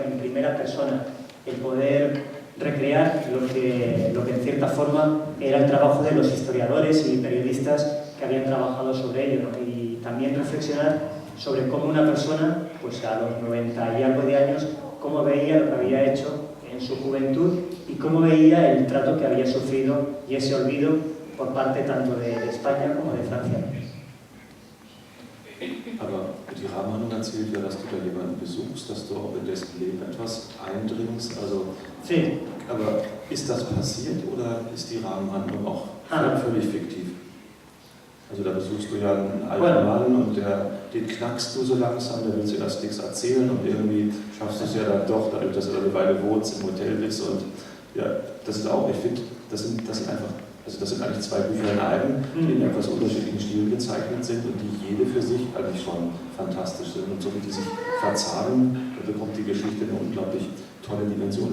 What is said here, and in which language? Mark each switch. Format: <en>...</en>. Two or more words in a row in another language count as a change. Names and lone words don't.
<es>En primera persona, el poder recrear lo que en cierta forma era el trabajo de los historiadores y periodistas que habían trabajado sobre ello, ¿no? Y también reflexionar sobre cómo una persona, pues a los 90 y algo de años, cómo veía lo que había hecho en su juventud y cómo veía el trato que había sufrido y ese olvido por parte tanto de España como de Francia.</es> <de>Aber die Rahmenhandlung erzählt ja, dass du da jemanden besuchst, dass du auch in dessen Leben etwas eindringst. Also,</de> <es>sí.</es> <de>Aber ist das passiert oder ist die Rahmenhandlung auch völlig fiktiv? Also da besuchst du ja einen alten Mann und den knackst du so langsam, der will zuerst nichts erzählen und irgendwie schaffst du es ja dann doch, dadurch, dass du da eine Weile wohnst, im Hotel bist und ja, das ist auch, ich finde, das sind einfach, also das sind eigentlich zwei Bücher in einem, die in etwas unterschiedlichen Stilen gezeichnet sind und die jede für sich eigentlich schon fantastisch sind und so wie die sich verzahnen, da bekommt die Geschichte eine unglaublich tolle Dimension.</de>